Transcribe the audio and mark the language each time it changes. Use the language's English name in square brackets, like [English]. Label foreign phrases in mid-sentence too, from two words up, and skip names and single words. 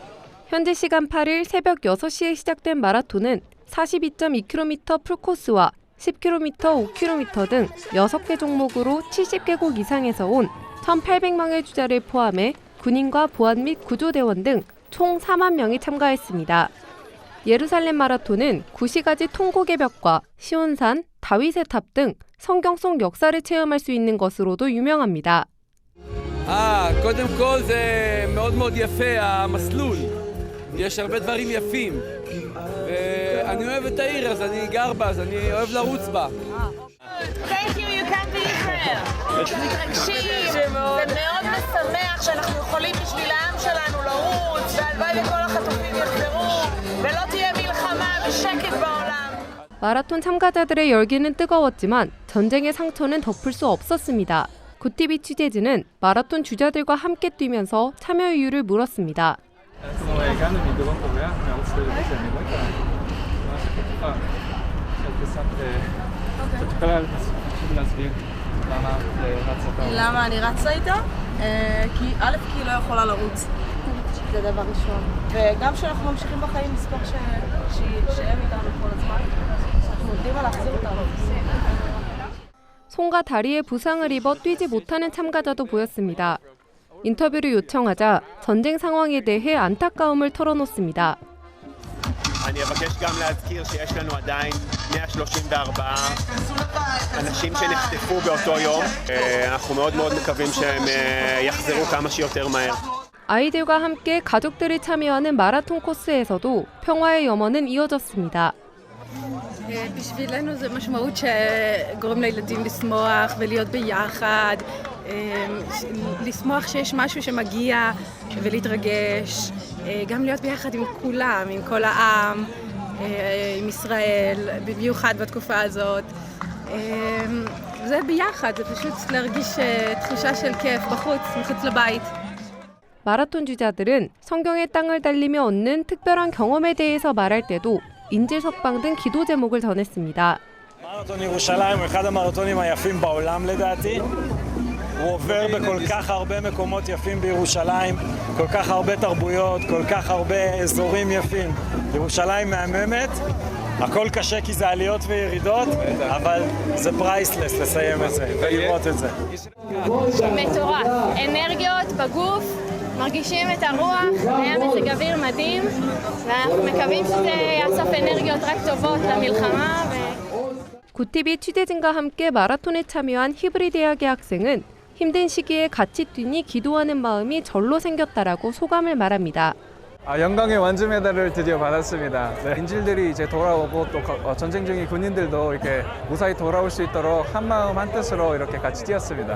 [Korean] 현지 시간 8일 새벽 6시에 시작된 마라톤은 42.2km 풀코스와 10km, 5km 등 6개 종목으로 70개국 이상에서 온 1,800명의 주자를 포함해 군인과 보안 및 구조대원 등 총 4만 명이 참가했습니다. 예루살렘 마라톤은 구시가지 통곡의 벽과 시온산, 다윗의 탑 등 성경 속 역사를 체험할 수 있는 것으로도 유명합니다. [Hebrew] קודם כל זה מאוד מאוד יפה המסלול. יש הרבה דברים יפים. ואני אוהב את העיר אז אני גר בה, אז אני אוהב לרוץ בה. [English] Thank you, you come to Israel. [Hebrew] מתרגשים, זה מאוד משמח שאנחנו יכולים בשביל העם שלנו לרוץ, והלוואי וכל החטופים יחזרו, ולא תהיה מלחמה ושקט בעולם. [Korean] 마라톤 참가자들의 열기는 뜨거웠지만 전쟁의 상처는 덮을 수 없었습니다. 굿TV 취재진은 마라톤 주자들과 함께 뛰면서 참여 이유를 물었습니다. [Hebrew] הגענו מדרום קוריאה, מערוץ טלוויזיה, אני רואה את מה שכתובה. חשוב להסביר למה רצת. למה אני רצה איתו? כי א', כי היא לא יכולה לרוץ. זה דבר ראשון. וגם כשאנחנו ממשיכים בחיים, נזכור שהם איתנו כל הזמן. אנחנו עובדים על להחזיר אותנו. [Korean] 손과 다리에 부상을 입어 뛰지 못하는 참가자도 보였습니다. 인터뷰를 요청하자 전쟁 상황에 대해 안타까움을 털어놓습니다. [Hebrew] אני אבקש גם להזכיר שיש לנו עדיין 134 אנשים שנחטפו באותו יום. אנחנו מאוד מאוד מקווים שהם יחזרו כמה שיותר מהר. [Korean] 아이들과 함께 가족들이 참여하는 마라톤 코스에서도 평화의 염원은 이어졌습니다. [Hebrew] בשבילנו זה משמעות שגורם לילדים לשמוח ולהיות ביחד, לשמוח שיש משהו שמגיע ולהתרגש, גם להיות ביחד עם כולם, עם כל העם, עם ישראל, במיוחד בתקופה הזאת. זה ביחד, זה פשוט להרגיש תחושה של כיף בחוץ, מחוץ לבית. [Korean] 마라톤 주자들은 성경의 땅을 달리며 얻는 특별한 경험에 대해서 말할 때도 인질 석방 등 기도 제목을 전했습니다. [Hebrew] מרתון ירושלים הוא אחד המרתונים היפים בעולם לדעתי. הוא עובר בכל כך הרבה מקומות יפים בירושלים, כל כך הרבה תרבויות, כל כך הרבה אזורים יפים. ירושלים מהממת, הכל קשה כי זה עליות וירידות, אבל זה פרייסלס לסיים את זה ולראות את זה. מטורף, אנרגיות בגוף. מרגישים את הרוח, היה מזג אוויר מדהים, ואנחנו מקווים שזה יאסוף אנרגיות רק טובות למלחמה. [Korean] 굿TV 취재진과 함께 마라톤에 참여한 히브리 대학의 학생은 힘든 시기에 같이 뛰니 기도하는 마음이 절로 생겼다라고 소감을 말합니다. 영광의 완주 메달을 드디어 받았습니다. 인질들이 이제 돌아오고 또 전쟁 중인 군인들도 이렇게 무사히 돌아올 수 있도록 한 마음 한 뜻으로 이렇게 같이 뛰었습니다.